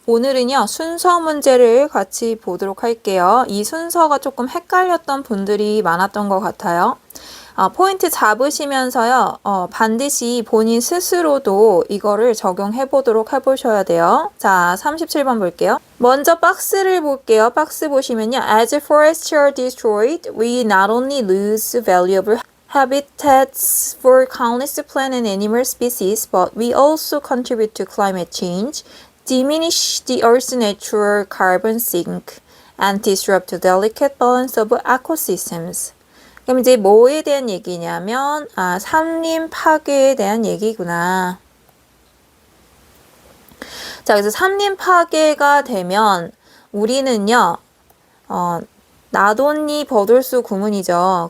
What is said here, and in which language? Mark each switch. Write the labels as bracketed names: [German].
[Korean] 오늘은요, 순서 문제를 같이 보도록 할게요. 이 순서가 조금 헷갈렸던 분들이 많았던 것 같아요. 포인트 잡으시면서요, 반드시 본인 스스로도 이거를 적용해 보도록 해보셔야 돼요. 자, 37번 볼게요. 먼저 박스를 볼게요. 박스 보시면요. [English] As forests are destroyed, we not only lose valuable habitats for countless plant and animal species, but we also contribute to climate change, diminish the Earth's natural carbon sink, and disrupt the delicate balance of ecosystems. [Korean] 그럼 이제 뭐에 대한 얘기냐면, 산림 파괴에 대한 얘기구나. 자, 그래서 산림 파괴가 되면 우리는요, 나돈니 버돌수 구문이죠.